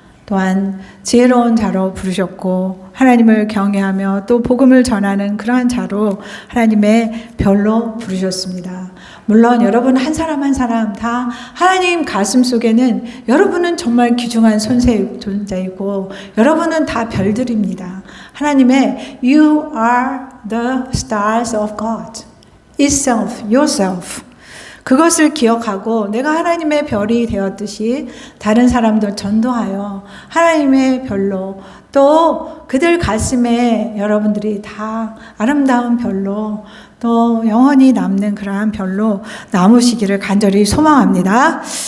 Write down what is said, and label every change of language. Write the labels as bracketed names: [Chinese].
[Korean] 또한 지혜로운 자로 부르셨고 하나님을 경외하며 또 복음을 전하는 그러한 자로 하나님의 별로 부르셨습니다. 물론 여러분 한 사람 한 사람 다 하나님 가슴 속에는 여러분은 정말 귀중한 존재이고 여러분은 다 별들입니다. 하나님의 [English] You are the stars of God. Itself, yourself. [Korean] 그것을 기억하고 내가 하나님의 별이 되었듯이 다른 사람도 전도하여 하나님의 별로 또 그들 가슴에 여러분들이 다 아름다운 별로 또 영원히 남는 그러한 별로 남으시기를 간절히 소망합니다.